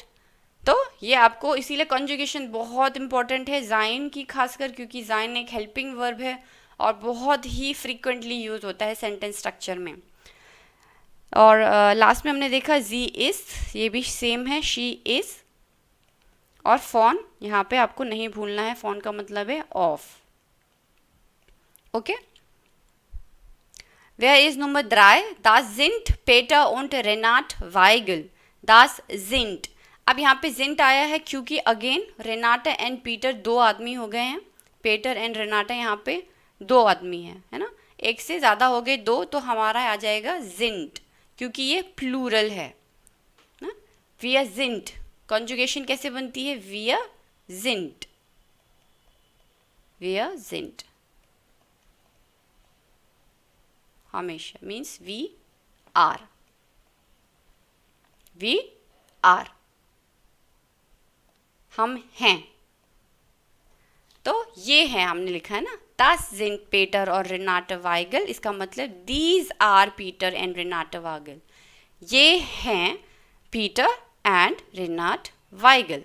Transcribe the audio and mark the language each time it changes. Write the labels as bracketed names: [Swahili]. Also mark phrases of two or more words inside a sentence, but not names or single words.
[Hindi] तो ये आपको इसीलिए कॉन्जुगेशन बहुत इंपॉर्टेंट है जाइन की खासकर, क्योंकि जाइन एक [English] helping verb [Hindi] है और बहुत ही [English] frequently use [Hindi] होता है [English] sentence structure [Hindi] में। और लास्ट में हमने देखा [German] sie ist, [Hindi] ये भी सेम है, [English] she is. [Hindi] और फॉन यहाँ पे आपको नहीं भूलना है, फॉन का मतलब है ऑफ। ओके, [German] wer ist Nummer 3? Das sind Peter und Renat Weigel. Das sind, [Hindi] अब यहाँ पे जिंट आया है क्योंकि अगेन रेनाटा एंड पीटर 2 आदमी हो गए हैं। पीटर एंड रेनाटा यहाँ पे 2 आदमी हैं, है ना, एक से ज़्यादा हो गए 2, तो हमारा आ जाएगा जिंट, क्योंकि ये प्लूरल है ना। [German] wir sind, [Hindi] कॉन्जुगेशन कैसे बनती है? [German] wir sind, wir sind [English] हमेशा means we are, we are, [Hindi] हम हैं। तो ये है हमने लिखा है ना, [German] Das sind Peter और Renate Weigel, [Hindi] इसका मतलब [English] These are Peter and Renate Weigel, [Hindi] ये हैं Peter and Renate Weigel।